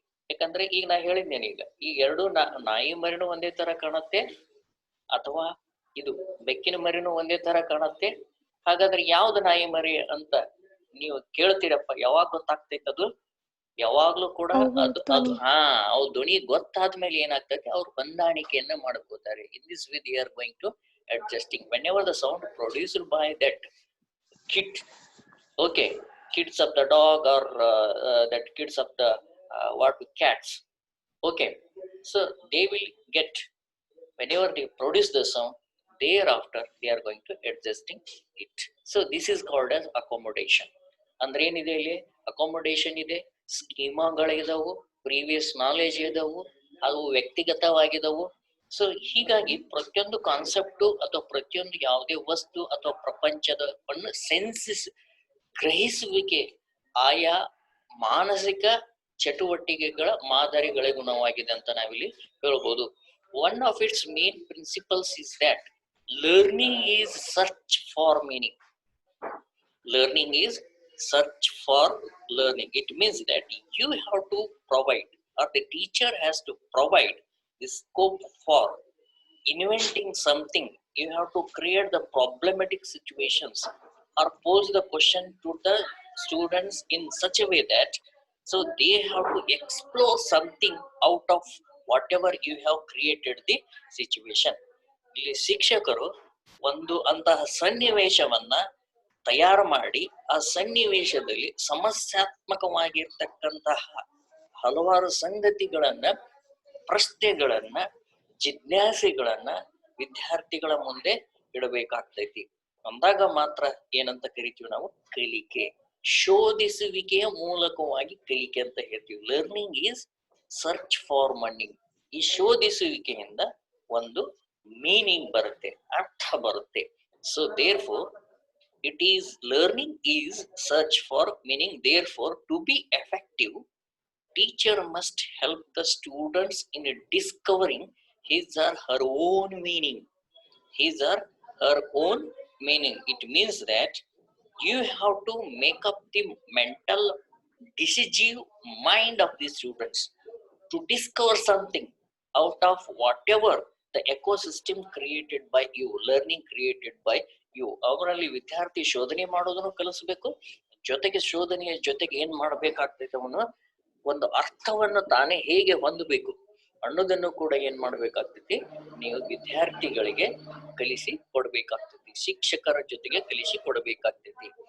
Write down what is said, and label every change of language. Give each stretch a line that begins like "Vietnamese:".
Kannada: ಯಾಕಂದ್ರೆ ಈಗ ನಾ ಹೇಳಿದ್ದೇನೆ, ಈ ಎರಡು ನಾಯಿ ಮರಿನೂ ಒಂದೇ ತರ ಕಾಣುತ್ತೆ, ಅಥವಾ ಇದು ಬೆಕ್ಕಿನ ಮರಿನೂ ಒಂದೇ ತರ ಕಾಣುತ್ತೆ. ಹಾಗಾದ್ರೆ ಯಾವ್ದು ನಾಯಿ ಮರಿ ಅಂತ ನೀವು ಕೇಳ್ತೀರಪ್ಪ, ಯಾವಾಗ ಗೊತ್ತಾಗ್ತೈತೆ ಅದು? ಯಾವಾಗ್ಲೂ ಕೂಡ ಅದು ಅವ್ರ ಧ್ವನಿ ಗೊತ್ತಾದ್ಮೇಲೆ ಏನಾಗ್ತದೆ, ಅವ್ರು ಹೊಂದಾಣಿಕೆಯನ್ನ ಮಾಡ್ಕೋತಾರೆ.
English: In this way they are going to adjusting whenever the sound produced by that kid, okay, kids of the dog or that kids of the cats, okay, so they will get, whenever they produce the sound, thereafter they are going to adjusting it. So this is called as accommodation.
Kannada: ಅಂದ್ರೆ ಏನಿದೆ ಇಲ್ಲಿ? Accommodation ಇದೆ, ಸ್ಕೀಮಾಗಳಿದಾವು, previous knowledge ಇದಾವು, ಅವು ವ್ಯಕ್ತಿಗತವಾಗಿದವು. So ಹೀಗಾಗಿ ಪ್ರತಿಯೊಂದು concept ಅಥವಾ ಪ್ರತಿಯೊಂದು ಯಾವುದೇ ವಸ್ತು ಅಥವಾ ಪ್ರಪಂಚದ ಸೆನ್ಸಿಸ್ ಗ್ರಹಿಸುವಿಕೆ ಆಯಾ ಮಾನಸಿಕ ಚಟುವಟಿಕೆಗಳ ಮಾದರಿಗಳಿಗುಣವಾಗಿದೆ ಅಂತ ನಾವಿಲ್ಲಿ ಹೇಳ್ಬೋದು.
English: One of its main principles is that learning is search for meaning. Learning is search for learning. It means that you have to provide, or the teacher has to provide the scope for inventing something. You have to create the problematic situations or pose the question to the students in such a way that so they have to explore something out of whatever you have created the situation.
Kannada: ಇಲ್ಲಿ ಶಿಕ್ಷಕರು ಒಂದು ಅಂತಹ ಸನ್ನಿವೇಶವನ್ನ ತಯಾರು ಮಾಡಿ, ಆ ಸನ್ನಿವೇಶದಲ್ಲಿ ಸಮಸ್ಯಾತ್ಮಕವಾಗಿರ್ತಕ್ಕಂತಹ ಹಲವಾರು ಸಂಗತಿಗಳನ್ನ, ಪ್ರಶ್ನೆಗಳನ್ನ, ಜಿಜ್ಞಾಸೆಗಳನ್ನ ವಿದ್ಯಾರ್ಥಿಗಳ ಮುಂದೆ ಇಡಬೇಕಾಗ್ತೈತಿ. ಅಂದಾಗ ಮಾತ್ರ ಏನಂತ ಕರಿತೀವಿ ನಾವು? ಕಲಿಕೆ. ಶೋಧಿಸುವಿಕೆಯ ಮೂಲಕವಾಗಿ ಕಲಿಕೆ ಅಂತ ಹೇಳ್ತೀವಿ.
English: Learning is search for meaning.
Kannada: ಈ ಶೋಧಿಸುವಿಕೆಯಿಂದ ಒಂದು ಮೀನಿಂಗ್ ಬರುತ್ತೆ, ಅರ್ಥ ಬರುತ್ತೆ.
English: So therefore it is learning is search for meaning. Therefore, to be effective, teacher must help the students in discovering his or her own meaning. His or her own meaning. It means that you have to make up the mental decisive mind of the students to discover something out of whatever the ecosystem created by you, learning created by you.
Kannada: ಅವರಲ್ಲಿ ವಿದ್ಯಾರ್ಥಿ ಶೋಧನೆ ಮಾಡೋದನ್ನು ಕಲಿಸಬೇಕು, ಜೊತೆಗೆ ಶೋಧನೆಯ ಜೊತೆಗೆ ಏನ್ ಮಾಡ್ಬೇಕಾಗ್ತೈತೆ, ಅವನು ಒಂದು ಅರ್ಥವನ್ನು ತಾನೇ ಹೇಗೆ ಹೊಂದಬೇಕು ಅನ್ನೋದನ್ನು ಕೂಡ ಏನ್ ಮಾಡ್ಬೇಕಾಗ್ತೈತಿ, ನೀವು ವಿದ್ಯಾರ್ಥಿಗಳಿಗೆ ಕಲಿಸಿ ಕೊಡ್ಬೇಕಾಗ್ತೈತಿ, ಶಿಕ್ಷಕರ ಜೊತೆಗೆ ಕಲಿಸಿ ಕೊಡಬೇಕಾಗ್ತೈತಿ.